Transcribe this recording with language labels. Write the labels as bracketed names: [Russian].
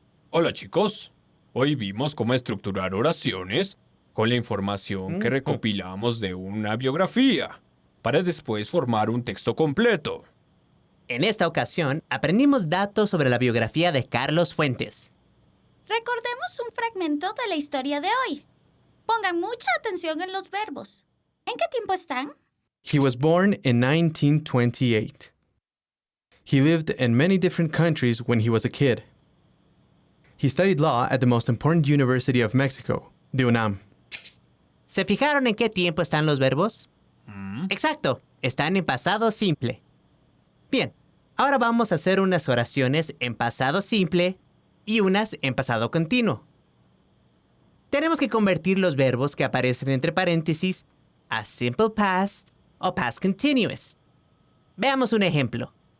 [Spanish] Hola chicos, hoy vimos cómo estructurar oraciones con la información que recopilamos de una biografía, para después formar un texto completo. En esta ocasión, aprendimos datos sobre la biografía de Carlos Fuentes. Recordemos un fragmento de la historia de hoy. Pongan mucha atención en los verbos. ¿En qué tiempo están? [English] He was born in 1928. He lived in many different countries when he was a kid. He studied law at the most important university of Mexico, the UNAM. [Spanish] ¿Se fijaron en qué tiempo están los verbos? Exacto, están en pasado simple. Bien, ahora vamos a hacer unas oraciones en pasado simple y unas en pasado continuo. Tenemos que convertir los verbos que aparecen entre paréntesis a simple past o past continuous. Veamos un ejemplo.